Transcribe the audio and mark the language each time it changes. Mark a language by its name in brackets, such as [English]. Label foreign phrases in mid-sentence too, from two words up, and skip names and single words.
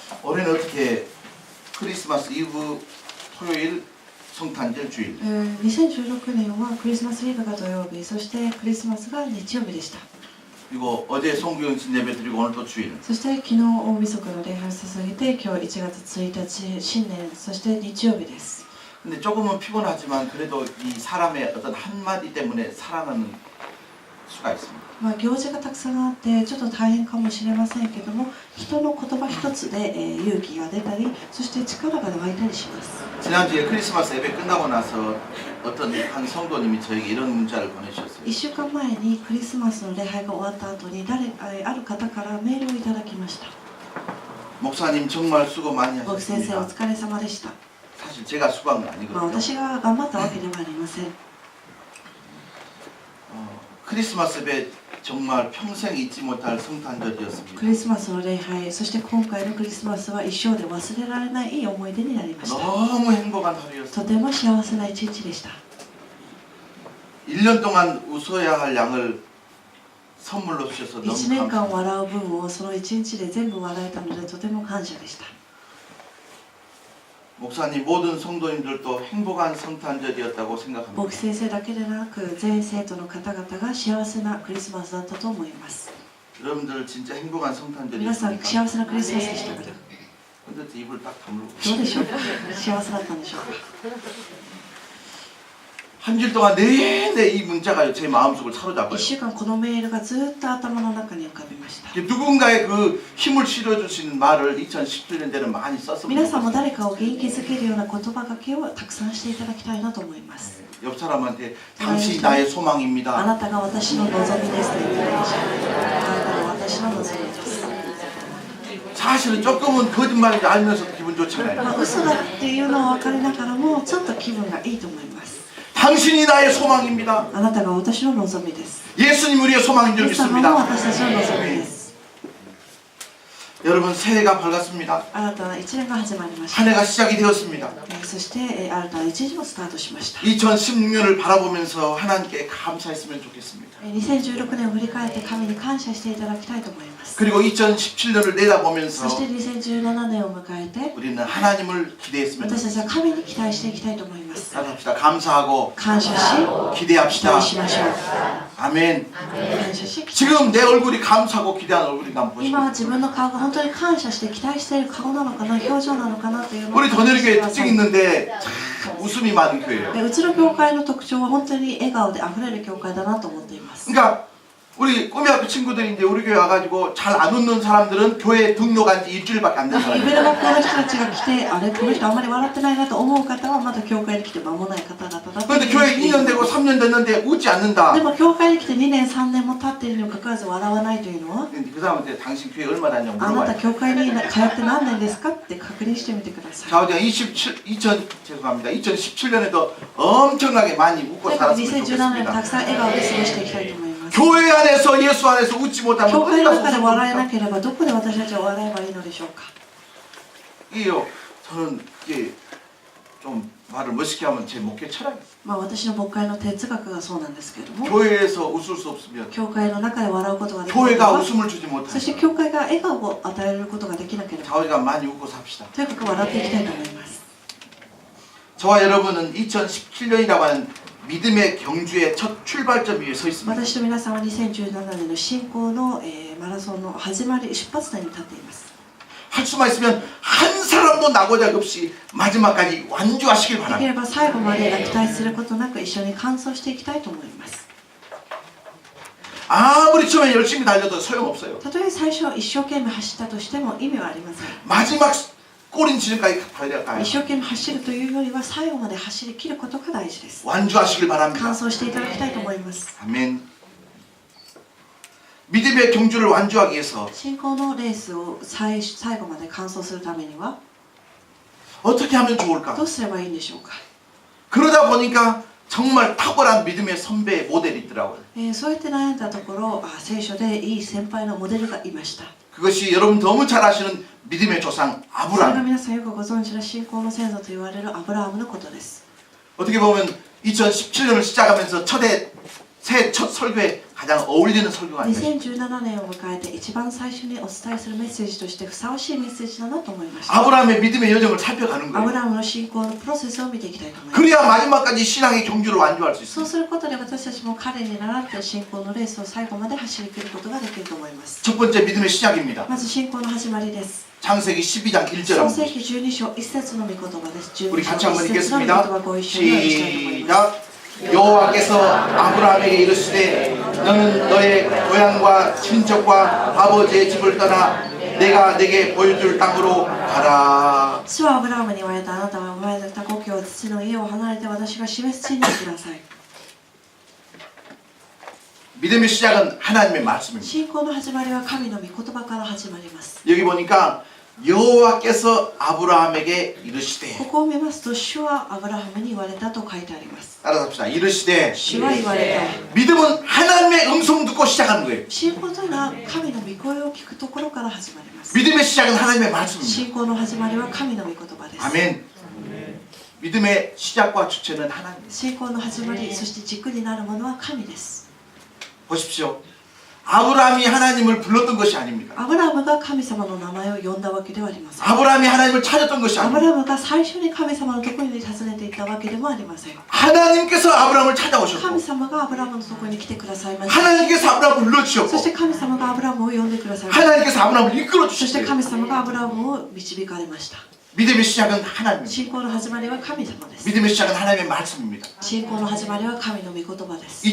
[Korean] 올해는 어떻게 크리스마스 이브 토요일 성탄절 주일 [Japanese] 2016 年はクリスマスイブが土曜日、そしてクリスマスが日曜日でした。 [Korean] 그리고 어제 송구영신 예배 드리고 오늘 또 주일 [Japanese] そして昨日大晦日の礼拝を捧げて、今日1月1日新年、そして日曜日です。 [Korean] 근데 조금은 피곤하지만 그래도 이 사람의 어떤 한마디 때문에 살아나는 수가 있습니다. [Japanese] 行事がたくさんあってちょっと大変かもしれませんけども、人の言葉一つで、勇気が出たり、そして力が湧いたりします。 [Korean] 지난주에 크리스마스 예배 끝나고 나서 어떤 한 성도님이 저에게 이런 문자를 보내주셨어요. [Japanese] 1 週間前にクリスマスの礼拝が終わった後にある方からメールをいただきました。 [Korean] 목사님 정말 수고 많이 [Japanese] 僕先生お [Korean] 하셨습니다. [Japanese] 疲れ様でした。 [Korean] 사실 제가 수고한 건 아니거든요. [Japanese] 私が頑張ったわけではありません。 [Korean] 크리스마스 예배 정말 평생 잊지 못할 성탄절이었습니다. [Japanese] クリスマスの礼拝、そして今回のクリスマスは一生で忘れられないいい思い出になりました。 [Korean] 너무 행복한 [Japanese] と [Korean] 하루였습니다. [Japanese] ても幸せな一日でした。 [Korean] 1년 동안 웃어야 할 양을 선물로 주셔서 너무 [Japanese] 1 年間 [Korean] 감사합니다. [Japanese] 笑う分をその1日で全部笑えたのでとても感謝でした。 [Korean] 목사님 모든 성도님들도 행복한 성탄절이었다고 [Japanese] 僕 [Korean] 생각합니다. [Japanese] 先生だけでなく全生徒の方々が幸せなクリスマスだったと思います。 [Korean] 여러분들 진짜 행복한 [Japanese] 皆さん [Korean] 성탄절이었습니까? [Japanese] 幸せなクリスマスでしたか？ [Korean] 근데 입을 딱 다물고 [Japanese] どうでしょうか？幸せだったんでしょうか？ [Korean] 한 줄 동안 내내 이 문자가 제 마음속을 [Japanese] 1 [Korean] 사로잡아요. [Japanese] 週間このメールがずっと頭の中に浮かびました。 [Korean] 누군가의 그 힘을 실어주시는 말을 2017년대는 많이 썼으면 [Japanese] 皆さんも [Korean] 좋겠어요. [Japanese] 誰かを元気づけるような言葉がけをたくさんしていただきたいなと思います。 [Korean] 옆 사람한테 당신이 나의 [Japanese] あ [Korean] 소망입니다. [Japanese] なたが私の望みですと言ってください。あなたが私の望みです。 [Korean] 사실은 조금은 거짓말인지 알면서도 기분 좋잖아요. [Japanese] 嘘だっていうのは分かりながらもちょっと気分がいいと思います。 [Korean] 당신이 나의 소망입니다. [Japanese] あなたが私の望みです。 [Korean] 예수님 우리의 소망인 [Japanese] イ [Korean] 줄 [Japanese] エス様も [Korean] 믿습니다. [Japanese] 私たちの望みです。 [Korean] 여러분 새해가 밝았습니다. [Japanese] 新たな一年が始まりました。 [Korean] 한 해가 시작이 되었습니다. [Japanese] そして新たな一日もスタートしました。 [Korean] 2016년을 바라보면서 하나님께 감사했으면 좋겠습니다. [Japanese] 2016 年を振り返って神に感謝していただきたいと思います。 [Korean] 그리고 2017년을 내다보면서 [Japanese] そして2017年を迎えて [Korean] 우리는 하나님을 기대했으면 [Japanese] 私たちは [Korean] 좋겠습니다. [Japanese] 神に期待していきたいと思います。 [Korean] 따라합시다. 감사하고 [Japanese] 感謝し、期 [Korean] 기대합시다. [Japanese] 待しましょう。 [Korean] 아멘. [Japanese] 感謝し、 [Korean] 지금 내 얼굴이 감사하고 기대하는 얼굴이 난 [Japanese] 今は [Korean] 보십니다. [Japanese] 自分の顔が本当に感謝して期待している顔なのかな、表情なのかなというのを [Korean] 우리 [Japanese] 感じて [Korean] 더내교회 [Japanese] くださ [Korean] 특징이 [Japanese] い。 [Korean] 있는데 참 웃음이 많은 교회예요. [Japanese] うちの教会の特徴は本当に笑顔で溢れる教会だなと思っています。 [Korean] 그러니까 우리 꿈이학교 친구들이 이제 우리 교회 와가지고 잘 안 웃는 사람들은 교회 등록한 지 일주일밖에 안 된 [Japanese] イベ [Korean] 사람이에요. [Japanese] ル学校の人たちが来て、あれ、この人あんまり笑ってないなと思う方はまだ教会に来て間もない方々だと [Korean] 그런데 교회 2년 되고 3년 됐는데 웃지 않는다. [Japanese] でも教会に来て2年3年も経っているにもかかわらず笑わないというのは、 [Korean] 근데 그 사람한테 당신 교회 얼마 다녔냐고 [Japanese] あなた [Korean] 물어봐요. [Japanese] 教会に通って何年ですかって確認してみてください。 [Korean] 좌우대가 2017년에도 엄청나게 많이 웃고 [Japanese] とにかく [Korean] 살았으면 [Japanese] 2017年た [Korean] 좋겠습니다. [Japanese] くさん笑顔で過ごしていきたいと思います。 [Korean] 교회 안에서 예수 안에서 웃지 못하면 [Japanese] 教会 [Korean] 어디 [Japanese] の [Korean] 가서 [Japanese] 中で笑えな [Korean] 웃습니까? [Japanese] ければどこで私たちは笑えばいいのでしょうか。 [Korean] 이게요. 저는 이게 좀 말을 멋있게 하면 제 목회 철학이에요. [Japanese] 私の牧会の哲学がそうなんですけれども、 [Korean] 교회에서 웃을 수 없으면 [Japanese] 教会の中で笑うことができなけれ [Korean] 교회가 [Japanese] ば、 [Korean] 웃음을 주지 [Japanese] そして [Korean] 못하면 [Japanese] 教会が笑顔を与えることができなければ、 [Korean] 좌우대가 많이 웃고 삽시다. [Japanese] とにかく笑っていきたいと思います。 [Korean] 저와 여러분은 2017년이라고 하는 믿음의 경주의 첫 출발점 위에 서 있습니다. [Japanese] 私と皆さんは2017年の信仰の、マラソンの始まり、出発点に立っています。 [Korean] 할 수만 있으면 한 사람도 나고작 없이 마지막까지 완주하시길 [Japanese] でき [Korean] 바랍니다. [Japanese] れば最後まで落胆することなく一緒に完走していきたいと思います。 [Korean] 아무리 처음에 열심히 달려도 소용없어요. [Japanese] たとえ最初一生懸命走ったとしても意味はありません。 [Korean] 마지막 꼬린 지점까지 가야 [Japanese] 一生懸命走るというよりは最後まで走り切ることが大事です。 [Korean] 완주하시길 [Japanese] 完 [Korean] 바랍니다. [Japanese] 走していただきたいと思います。 [Korean] 아멘. 믿음의 경주를 완주하기 위해서 [Japanese] 信仰のレースを最後まで完走するためには [Korean] 어떻게 하면 좋을까? [Japanese] どうすればいいんでしょうか。 [Korean] 그러다 보니까 정말 탁월한 믿음의 선배 모델이 있더라고요. [Japanese] そうやって悩んだところ、聖書でいい先輩のモデルがいました。 [Korean] 그것이 여러분 너무 잘 아시는 믿음의 조상 [Japanese] それが [Korean] 아브라함. [Japanese] 皆さんよくご存知の信仰の先祖と言われるアブラハムのことです。 [Korean] 어떻게 보면 2017년을 시작하면서 첫해 새해 첫 설교에 가장 어울리는 설교가 아닐까 싶습니다. [Japanese] 2017 年を迎えて一番最初にお伝えするメッセージとしてふさわしいメッセージだなと思いました。 [Korean] 아브라함의 믿음의 여정을 살펴가는 [Japanese] アブ [Korean] 거예요. [Japanese] ラハムの信仰のプロセスを見ていきたいと思います。 [Korean] 그래야 마지막까지 신앙의 경주를 완주할 수 [Japanese] そう [Korean] 있습니다. [Japanese] することで私たちも彼に倣って信仰のレースを最後まで走り切ることができると思います。 [Korean] 첫 번째 믿음의 시작입니다. [Japanese] まず信仰の始まりです。 [Korean] 창세기 12장 1절 [Japanese] 創 [Korean] 한번 [Japanese] 世記12章1節の御言葉です。12 [Korean] 우리 [Japanese] 章 [Korean] 같이 한번 [Japanese] 1 節の御言 [Korean] 읽겠습니다. [Japanese] 葉ご一緒にお読みしたいと思います。 [Korean] 시작. 여호와께서 아브라함에게 이르시되 너는 너의 고향과 친척과 아버지의 집을 떠나 내가 네게 보여줄 땅으로 가라. [Japanese] 主はアブラハムに言われた。あなたは生まれた故郷、父の家を離れて私が示す地に行きなさい。 [Korean] 믿음의 시작은 하나님의 말씀입니다. [Japanese] 信仰の始まりは神の御言葉から始まります。 [Korean] 여기 보니까 여호와께서 아브라함에게 [Japanese] こ [Korean] 이르시되 [Japanese] こを見ますと、主はアブラハムに言われたと書いてあります。 [Korean] 따라서 합시다. 이르시되 [Japanese] 主は言われた。 [Korean] 믿음은 하나님의 음성 듣고 시작하는 거예요. [Japanese] 信仰というのは神の御声を聞くところから始まります。 [Korean] 믿음의 시작은 하나님의 말씀입니다. [Japanese] 信仰の始まりは神の御言葉です。 [Korean] 아멘. 믿음의 시작과 주체는 하나님. [Japanese] 信仰の始まり、そして軸になるものは神です。 [Korean] 보십시오. 아브라함이 하나님을 불렀던 것이 아닙니다. [Japanese] アブラハムが神様の名前を呼んだわけではありません。 [Korean] 아브라함이 하나님을 찾았던 것이 [Japanese] アブ [Korean] 아닙니다. [Japanese] ラハムが最初に神様のところに訪ねていったわけでもありません。 [Korean] 하나님께서 아브라함을 [Japanese] 神 [Korean] 찾아오셨고 [Japanese] 様がアブラハムのところに来てくださいました。 [Korean] 하나님께서 아브라함을 [Japanese] そ [Korean] 불러주셨고 [Japanese] して神様がアブラハムを呼んでくださいました。 [Korean] 하나님께서 아브라함을 이끌어 [Japanese] そして [Korean] 주셨어요. [Japanese] 神様がアブラハムを導かれました。 [Korean] 믿음의 시작은 하나님입니다. [Japanese] 信仰の始まりは神様です。 [Korean] 믿음의 시작은 하나님의 말씀입니다. [Japanese] 信仰の始まりは神の御言葉です。